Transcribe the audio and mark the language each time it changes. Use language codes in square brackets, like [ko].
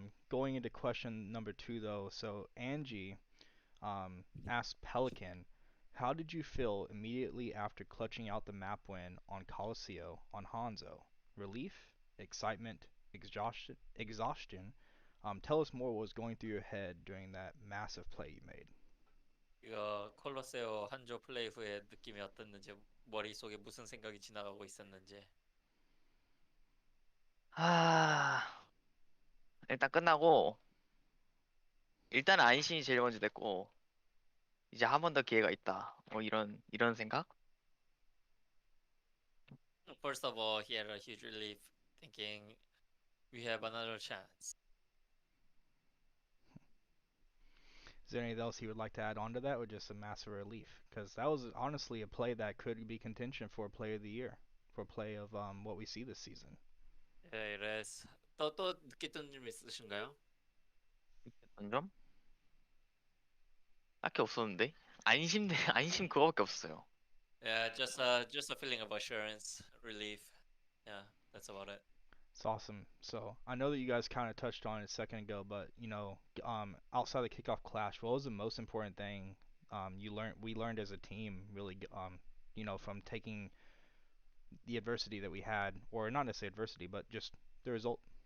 [en] Going into question number two though, so Angie asked Pelican, how did you feel immediately after clutching out the map win on Colosseo on Hanzo? Relief, excitement, exhaustion? Tell us more what was going through your head during that massive play you made. [ko] 이거 콜로세오 한조 플레이 후에 느낌이 어땠는지, 머릿속에 무슨 생각이 지나가고 있었는지. 아, 일단 끝나고, 일단 안심이 제일 먼저 됐고, 이제 한 번 더 기회가 있다. 뭐 이런 생각? [en] First of all, he had a huge relief, thinking we have another chance. Is there anything else he would like to add on to that, or just a massive relief? Because that was honestly a play that could be contention for play of the year, for play of what we see this season. [ko] 예, 이래서 또 느꼈던 점 있으신가요? 어떤 점? 딱히 없었는데? 안심, 안심 그거밖에 없었어요. [en] Yeah, just a feeling of assurance, relief. Yeah, that's about it. It's awesome. So I know that you guys kind of touched on it a second ago, but outside the kickoff clash, what was the most important thing we learned as a team, really, from taking the adversity that we had, or not necessarily adversity, but just the result.